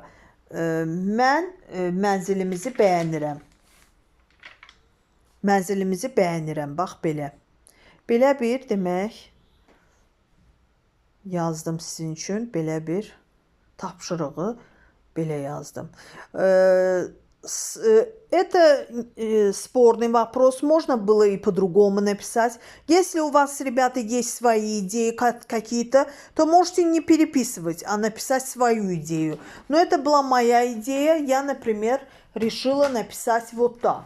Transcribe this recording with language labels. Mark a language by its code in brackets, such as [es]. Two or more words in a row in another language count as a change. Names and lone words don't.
[az] Mən mənzilimizi bəyənirəm. Mənzilimizi bəyənirəm. Bax belə. Belə bir demək yazdım sizin üçün. Belə bir tapşırığı belə yazdım. [ru] Это спорный вопрос. Можно было и по-другому написать. Если у вас, ребята, есть свои идеи какие-то, то можете не переписывать, а написать свою идею. Но это была моя идея. Я, например, решила написать вот так.